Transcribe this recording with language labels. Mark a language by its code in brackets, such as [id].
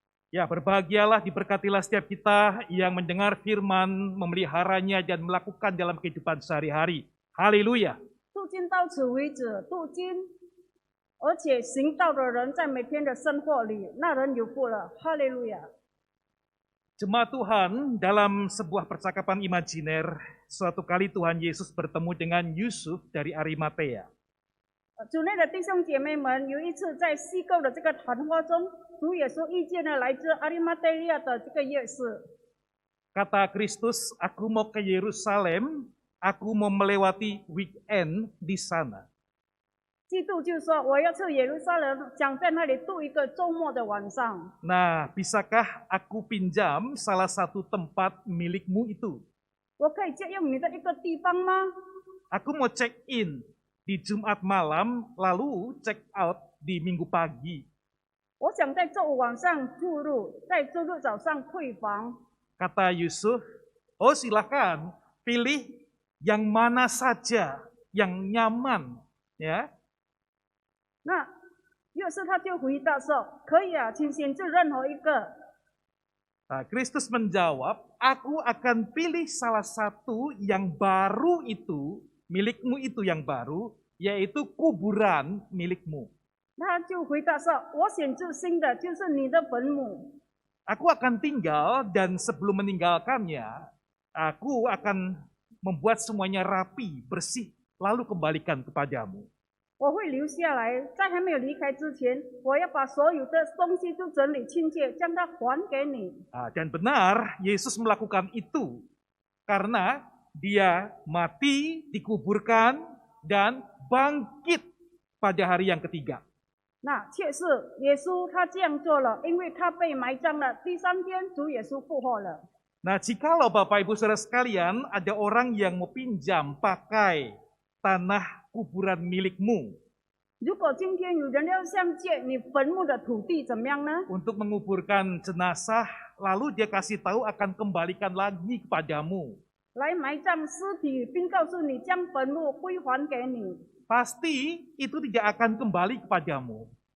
[id] Ya, berbahagialah, diberkatilah setiap kita yang mendengar firman, memeliharanya dan melakukan dalam kehidupan sehari-hari. Haleluya. [zh] 读经到此为止，读经，而且行道的人在每天的生活里，那人有福了。哈利路亚！ [id] Jemaat Tuhan, dalam sebuah percakapan imajiner, suatu kali Tuhan Yesus bertemu dengan Yusuf dari Arimatea. [zh] 主内的弟兄姐妹们，有一次在虚构的这个谈话中，主耶稣遇见了来自阿利马特利亚的这个耶稣。 [id] Kata Kristus, aku mau ke Yerusalem, aku mau melewati weekend di sana. [zh] 基督就说：“我要去耶路撒冷，想在那里度一个周末的晚上。” [id] Nah, bisakah aku pinjam salah satu tempat milikmu itu? [zh] 我可以借用你的一个地方吗？ [id] Aku mau check in di Jumat malam, lalu check out di Minggu pagi. [zh] 我想在周五晚上住入，在周日早上退房。 [id] Kata Yusuf, oh silakan pilih yang mana saja yang nyaman, ya. [zh] 那约瑟他就回答说：“可以啊，请选择任何一个。” [id] Nah, Kristus menjawab, aku akan pilih salah satu yang baru itu, milikmu itu yang baru, yaitu kuburan milikmu. [zh] 他就回答说：“我选择新的，就是你的坟墓。 [id] Aku akan tinggal dan sebelum meninggalkannya, aku akan membuat semuanya rapi, bersih, lalu kembalikan kepadamu. [zh] 我会留下来，在还没有离开之前，我要把所有的东西都整理清洁，将它还给你。” [id] Dan benar, Yesus melakukan itu karena dia mati, dikuburkan, dan bangkit pada hari yang ketiga. [zh] 那确实，耶稣他这样做了，因为他被埋葬了。第3天，主耶稣复活了。 [id] Nah, jikalau Bapak Ibu Saudara sekalian ada orang yang mau pinjam pakai tanah kuburan milikmu [zh] 如果今天有人要向借你坟墓的土地，怎么样呢？ [id] untuk menguburkan jenazah, lalu dia kasih tahu akan kembalikan lagi kepadamu. [zh] 来埋葬尸体，并告诉你将坟墓归还给你。 [id] Pasti itu tidak akan kembali kepadamu.